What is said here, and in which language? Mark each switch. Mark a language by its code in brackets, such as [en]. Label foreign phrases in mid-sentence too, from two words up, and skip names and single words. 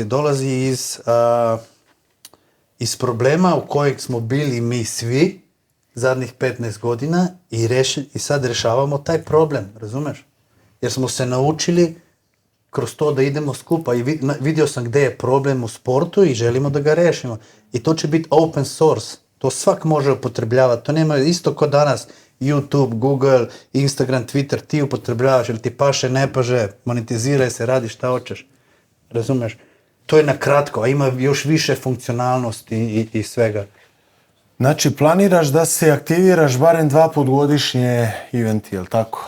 [bs] Dolazi iz problema u kojeg smo bili mi svi zadnjih 15 godina i sad rješavamo taj problem, razumeš? Jer smo se naučili kroz to da idemo skupa i vidio sam gdje je problem u sportu i želimo da ga rešimo. I to će biti [en] open source. [bs] To svak može upotrebljavati. To nema isto kao danas YouTube, Google, Instagram, Twitter. Ti upotrebljavaš ili ti paše, ne paže, monetiziraj se, radi šta hoćeš. Razumeš? To je na kratko, a ima još više funkcionalnosti i svega. Znači, planiraš da se aktiviraš barem 2 put godišnje eventi, je li tako?